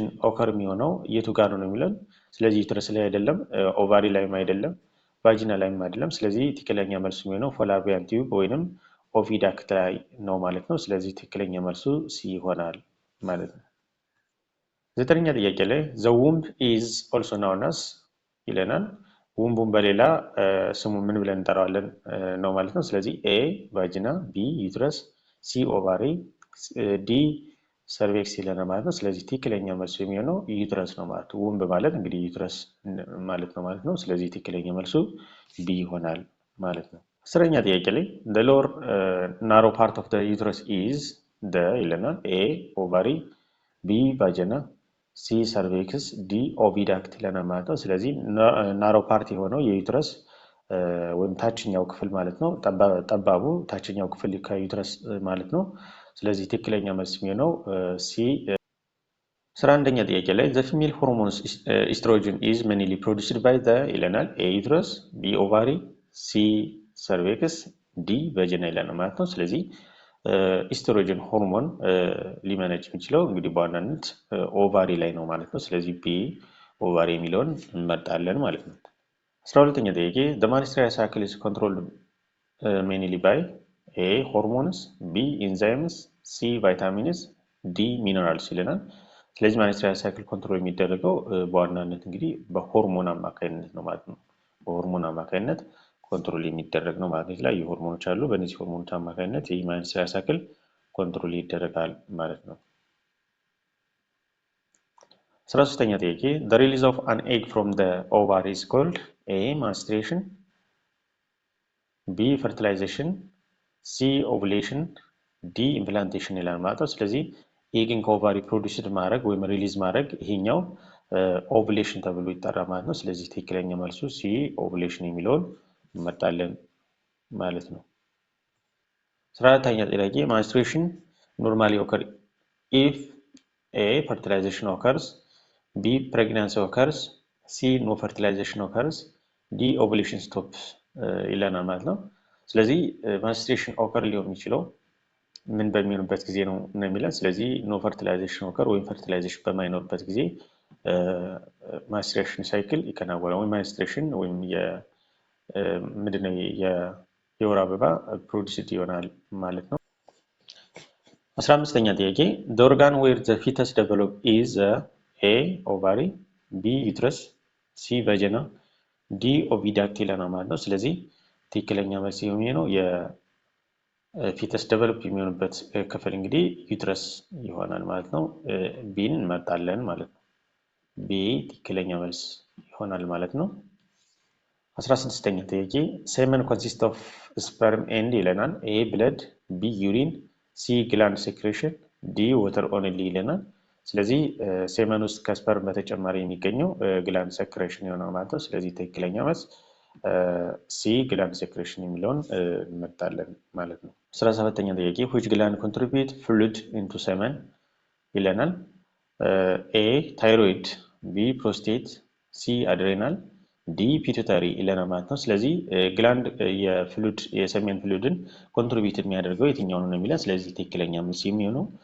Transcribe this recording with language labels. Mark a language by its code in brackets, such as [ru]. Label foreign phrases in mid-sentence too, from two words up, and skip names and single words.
[am] ኦከር የሚሆነው የቱ ጋር ነው የሚለን። ስለዚህ ዩትረስ ላይ አይደለም፣ ኦቫሪ ላይም አይደለም፣ ቫጂና ላይም አይደለም። ስለዚህ ትክክለኛ መልሱ የሚሆነው [en] fallopian tube [am] ወይንም ኦቪዳክት ላይ ነው ማለት ነው። ስለዚህ ትክክለኛ መልሱ ሲ ይሆናል ማለት ነው። ዘጠነኛ ጥያቄ ላይ [en] the womb is also known as [am] ይለናል። ውምቡን በሌላ ስሙ ምን ብለን እንጠራዋለን ነው ማለት ነው። ስለዚህ ኤ ቫጂና፣ ቢ ዩትረስ፣ ሲ ኦቫሪ፣ ዲ ሰርቬክስ ይለናል ማለት ነው። ስለዚህ ትክክለኛ መልሱ የሚሆነው ዩትረስ ነው ማለት ነው። ውምብ ማለት እንግዲህ ዩትረስ ማለት ነው ማለት ነው። ስለዚህ ትክክለኛ መልሱ ቢ ይሆናል ማለት ነው። አስረኛ ጥያቄ ላይ [en] the lower narrow part of the uterus is the [am] ይለናል። ኤ ኦቫሪ፣ ቢ ቫጂና፣ ሲ ሰርቬክስ፣ ዲ ኦቪዳክት ይለናል ማለት ነው። ስለዚህ [en] narrow part [am] የሆነው የዩትረስ ወይም ታችኛው ክፍል ማለት ነው። ጠባቡ ታችኛው ክፍል ከዩትረስ ማለት ነው። ስለዚህ ትክክለኛ መልስ የሚሆነው ሲ። 11ኛ ጥያቄ ላይ [en] the female hormones estrogen is mainly produced by the [am] ይለናል። ኤ ዩትረስ፣ ቢ ኦቫሪ፣ ሲ ሰርቬክስ፣ ዲ ቫጂና ይላል ማለት ነው። ስለዚህ [en] estrogen hormone [am] ሊመነጭ የሚችለው እንግዲህ በዋናነት ኦቫሪ ላይ ነው ማለት ነው። ስለዚህ ቢ ኦቫሪ የሚለውን እንመርጣለን ማለት ነው። 12ኛ ጥያቄ [en] the menstrual cycle is controlled mainly by A hormones, B enzymes, C vitamins, D minerals [am] ይለናል። ስለዚህ [en] menstrual cycle [am] ኮንትሮል የሚደረገው በዋናነት እንግዲህ በሆርሞን አማካኝነት ነው ማለት ነው። በሆርሞን አማካኝነት ኮንትሮል የሚደረግ ነው ማለት ነው። የተለያዩ ሆርሞኖች አሉ። በእነዚህ ሆርሞኖች አማካኝነት ይህ [en] menstrual cycle [am] ኮንትሮል ይደረጋል ማለት ነው። [en] 13ኛ ጥያቄ the release of an egg from the ovary is called A menstruation፣ [am] ቢ fertilization፣ ሲ ovulation፣ ዲ implantation ይላል ማለት ነው። ስለዚህ ኤግን ከኦቫሪ ፕሮዲውስድ ማድረግ ወይም ሪሊዝ ማድረግ ይሄኛው ኦቭሌሽን ተብሎ ይጠራል ማለት ነው። ስለዚህ ትክክለኛ መልሱ ሲ ኦቭሌሽን የሚለውን እንመርጣለን ማለት ነው። 14ኛ ጥያቄ [en] menstruation normally occur if A fertilization occurs፣ ቢ pregnancy occurs፣ ሲ no fertilization occurs፣ ዲ ovulation stops [am] ይለናል ማለት ነው። ስለዚህ [en] menstruation occur [am] ሊሆን የሚችለው ምን በሚሆንበት ጊዜ ነው የሚለን። ስለዚህ [en] no fertilization occur [am] ወይም ፈርቲላይዜሽን በማይኖርበት ጊዜ [en] menstruation cycle [am] ይከናወናል። ወይም menstruation ወይም ምንድነው የወር አበባ ፕሮዲውስድ ይሆናል ማለት ነው። 15ኛ ጥያቄ [en] the organ where the fetus develop is A ovary፣ ቢ uterus፣ ሲ vagina፣ ዲ oviduct [am] ይለናል ማለት ነው። ስለዚህ ትክክለኛ መልስ የሚሆነው የፊተስ ዴቨሎፕ የሚሆንበት ክፍል እንግዲህ ዩትረስ ይሆናል ማለት ነው። ቢን እንመርጣለን ማለት ነው። ቢ ትክክለኛ መልስ ይሆናል ማለት ነው። 16ኛ ጥያቄ [en] semen consists of sperm and [am] ይለናል። ኤ ብለድ፣ ቢ ዩሪን፣ ሲ [en] gland secretion፣ [am] ዲ [en] water only [am] ይለናል። ስለዚህ ሴመን ውስጥ ከስፐርም በተጨማሪ የሚገኘው [en] gland secretion [am] ይሆናል ማለት ነው። ስለዚህ ትክክለኛ መልስ ሲ [en] gland secretion [am] የሚለውን እንመርጣለን ማለት ነው። 17ኛ ጥያቄ [en] which gland contribute fluid into semen [am] ይለናል። ኤ ታይሮይድ፣ ቢ ፕሮስቴት፣ ሲ አድሬናል፣ ዲ ፒቱታሪ ይለናል ማለት ነው። ስለዚህ ግላንድ የሰሜን [en] fluid contribute [am] የሚያደርገው የትኛው ነው የሚለን። ስለዚህ ትክክለኛ መልስ የሚሆነው